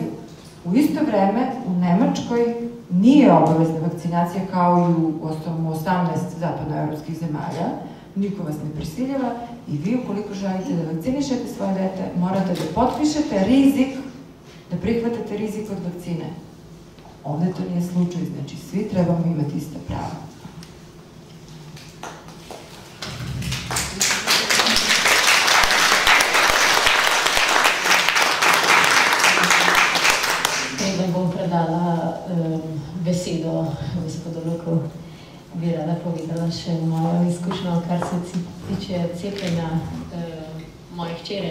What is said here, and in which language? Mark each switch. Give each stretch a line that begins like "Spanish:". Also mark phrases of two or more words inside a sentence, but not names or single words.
Serbian: U isto vreme, u Nemačkoj nije obavezna vakcinacija kao i u 18 zapadnoevropskih zemalja. Niko vas ne prisiljava i vi, ukoliko želite da vakcinišete svoje dete, morate da potpišete rizik, da prihvatate rizik od vakcine. Ovde to nije slučaj, znači svi trebamo imati ista prava.
Slovenian: Preden bom predala besedo gospodu Luku, bi rada povedala še mojo izkušnjo, kar se tiče cepljenja moje hčere.